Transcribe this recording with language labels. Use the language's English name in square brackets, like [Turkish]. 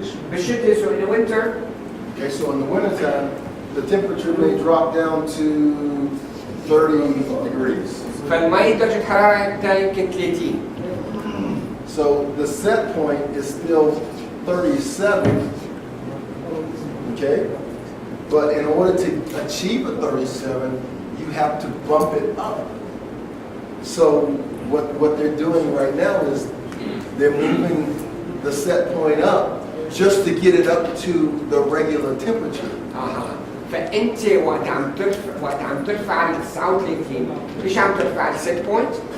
[Arabic] بالشتاء [English] so in the winter. Okay, so in the wintertime, the temperature may drop down to 30 degrees. [Arabic] فالمي درجة حرارتها يمكن 30. [English] So the set point is still 37, okay? But in order to achieve a 37, you have to bump it up. So what they're doing right now is they're moving the set point up just to get it up to the regular temperature. [Arabic] فانت وقت عم ترفع على 39 ليش عم ترفع على السيت بوينت؟